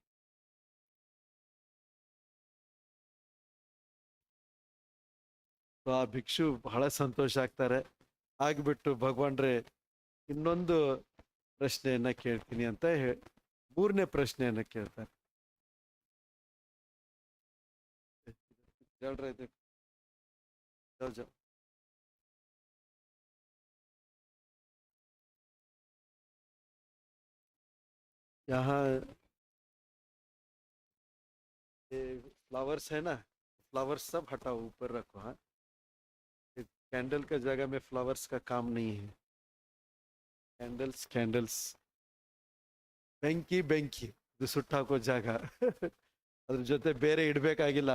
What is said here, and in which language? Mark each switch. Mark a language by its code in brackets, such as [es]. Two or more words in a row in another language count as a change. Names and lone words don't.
[kn] ಆ ಭಿಕ್ಷು ಬಹಳ ಸಂತೋಷ ಆಗ್ತಾರೆ. ಆಗ್ಬಿಟ್ಟು ಭಗವಾನ್ರೆ ಇನ್ನೊಂದು ಪ್ರಶ್ನೆಯನ್ನ ಕೇಳ್ತೀನಿ ಅಂತ 3ನೇ ಪ್ರಶ್ನೆಯನ್ನ ಕೇಳ್ತಾರೆ. [hi] यहाँ ये फ्लावर्स है ना, फ्लावर्स सब हटाओ, ऊपर रखो. हाँ, कैंडल का जगह में फ्लावर्स का काम नहीं है. [kn] कैंडल्स ಬೆಂಕಿ ಇದು ಸುಟ್ಟಾಕೋ ಜಾಗ. ಅದ್ರ ಜೊತೆ ಬೇರೆ ಇಡ್ಬೇಕಾಗಿಲ್ಲ.